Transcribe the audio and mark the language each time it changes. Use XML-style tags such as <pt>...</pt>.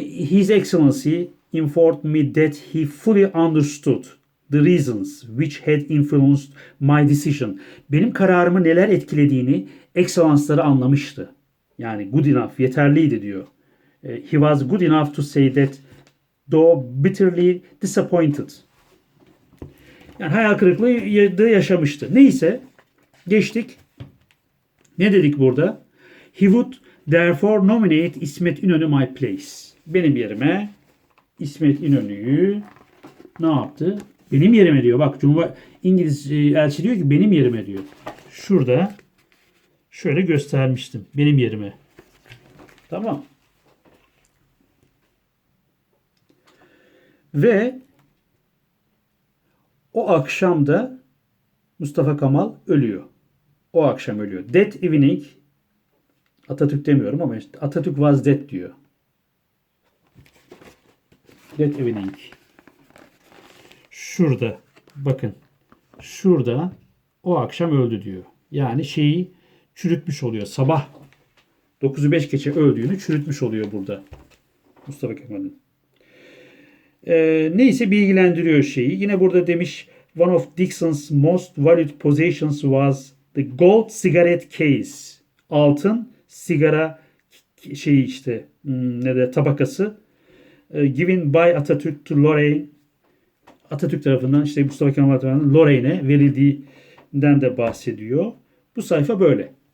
<en>His Excellency informed me that he fully understood the reasons which had influenced my decision.</en> <tr>Benim kararımı neler etkilediğini ekselansları anlamıştı. Yani</tr> <en>good enough,</en> <tr>yeterliydi diyor.</tr> <en>He was good enough to say that though bitterly disappointed.</en> <tr>Yani hayal kırıklığı yaşamıştı. Neyse geçtik. Ne dedik burada?</tr> <en>He would therefore nominate İsmet İnönü my place.</en> <tr>Benim yerime İsmet İnönü'yü ne yaptı? Benim yerime diyor. Bak İngiliz elçi diyor ki benim yerime diyor. Şurada şöyle göstermiştim. Benim yerime. Tamam. Ve o akşam da Mustafa Kemal ölüyor. o akşam ölüyor.</tr> <en>That evening,</en> <tr>Atatürk demiyorum ama işte Atatürk</tr> <en>was dead</en> <tr>diyor.</tr> <en>That evening.</en> <tr>Şurada bakın. Şurada o akşam öldü diyor. Yani şeyi çürütmüş oluyor. Sabah 9'u 5 geçe öldüğünü çürütmüş oluyor burada. Mustafa Kemal'in. Neyse bilgilendiriyor şeyi. Yine burada demiş</tr> <en>one of Dixon's most valued possessions was the gold cigarette case.</en> <tr>Altın sigara şeyi işte ne de tabakası</tr> <en>given by Atatürk to Lorraine.</en> <tr>Atatürk tarafından işte Mustafa Kemal tarafından Lorraine'e verildiğinden de bahsediyor. Bu sayfa böyle.</tr>